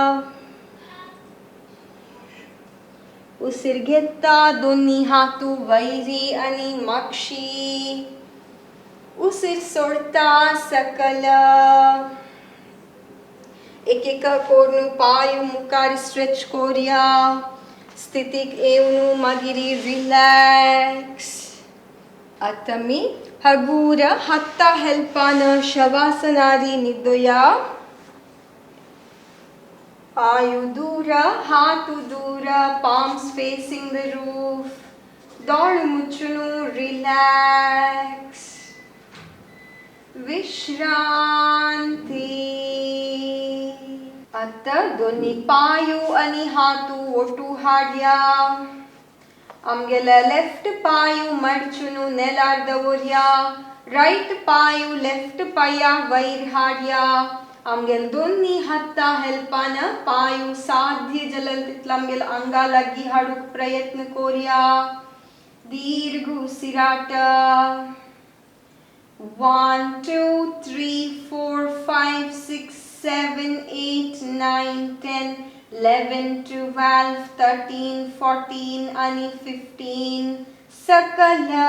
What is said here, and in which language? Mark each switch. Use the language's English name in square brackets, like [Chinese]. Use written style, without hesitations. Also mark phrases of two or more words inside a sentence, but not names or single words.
[Konkani] उसीर घेता दोन्ही हातू वैरी आणि माक्षी उसीर सोडता सकल एक एक कोरनु पायू मुखार स्ट्रेच कोरिया स्थितीक येवनु मागिरी रिलॅक्स आता मी हगूर हत्ता हेल्पान शवासनारी निदोया पायू दूर हातू दूर [English] palms facing the roof [Konkani] दोळ मुचुनु रिलॅक्स विश्रांती आता दोन्ही पायू आणि हातू ओटू हाडया आमगेला लेफ्ट पायू मडचुनु नेलार दवरया राइट पायू लेफ्ट पाया वैर हाडया आमगेल दोन्ही हाता हेल्पान पायू साध्य जलल तितला आमगेल अंगा लागी हाडूक प्रयत्न कोरिया दीर्घ उसिराट 1 2 3 4 5 6 7 8 9 10 11 12 13 14 आणि 15 सकल